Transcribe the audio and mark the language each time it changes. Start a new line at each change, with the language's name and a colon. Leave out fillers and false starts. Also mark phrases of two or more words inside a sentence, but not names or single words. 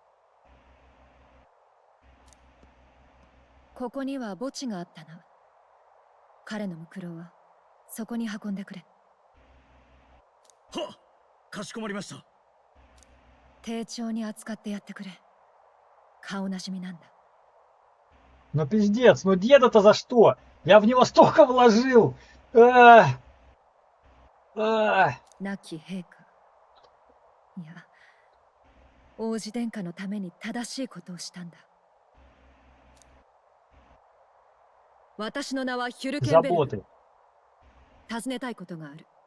Japanese: ここには墓地があったな。彼のムクロはそこに運んでくれ。はっ、かしこまりました。丁重に扱ってやってくれ。顔なじみなんだ。
Russian: Ну пиздец, ну деда-то за что? Я в него столько вложил!
Japanese: 亡き陛下。いや、王子殿下のために正しいことをしたんだ。私の名はヒュルケンベルグ。尋ねたいことがある。